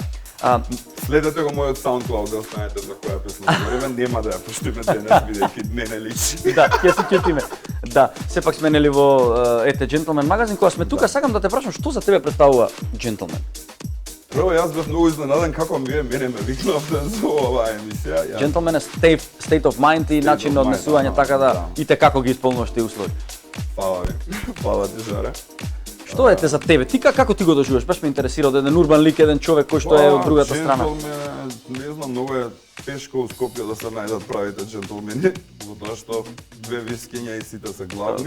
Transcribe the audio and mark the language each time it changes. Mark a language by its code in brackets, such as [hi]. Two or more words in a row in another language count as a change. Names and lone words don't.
[mk] Следете го мојот SoundCloud да знаете за која песна збориме, нема да ја пуштиме денес бидејќи мене личи. Да, ќе се ќутиме. Да, сепак сме нели во Джентлмен магазин, кога сме тука, сакам да те прашам што за тебе представува Джентлмен? Прво јас бев многу изненаден како мене ме викнавте за оваа емисија. Джентлмен е [en] state of mind [mk] и начин на однесување, така да и те како ги исполнуваш тие услови. Фала ви. Фала ти, Жаре. Што е те за тебе? Ти како ти го доживуваш? Баш ме интересира од еден урбан лик, еден човек кој што е од другата страна. Джентлмен, не знам, многу е тешко у Скопје да се најдат правите джентлмени, затоа што две вискиња и сите се гладни.